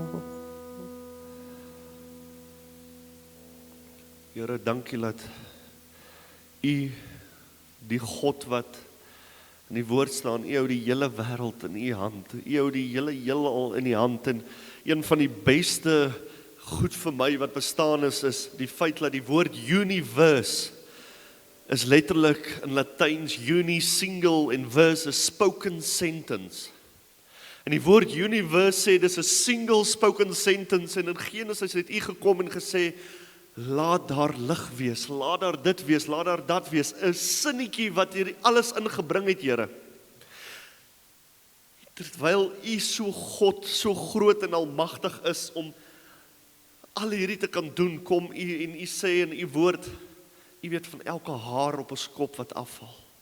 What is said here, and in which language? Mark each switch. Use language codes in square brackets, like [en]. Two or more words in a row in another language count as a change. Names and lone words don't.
[af] Here, dankie dat U, die God wat in die woord staan, U hou die hele wêreld in U hand. U hou die hele heelal in die hand, en een van die beste goed vir my wat bestaan is die feit dat die woord universe is letterlik in Latyns uni single en verse 'n [en] spoken sentence. [af] En die woord universe sê dis 'n [en] single spoken sentence, [af] en in Genesis het U gekom en gesê, laat daar lig wees, laat daar dit wees, laat daar dat wees, 'n sinnetjie wat hier alles ingebring het, Here. Terwyl U so God, so groot en almagtig is om al hierdie te kan doen, kom U en U sê in U woord, U weet van elke haar op ons kop wat afval.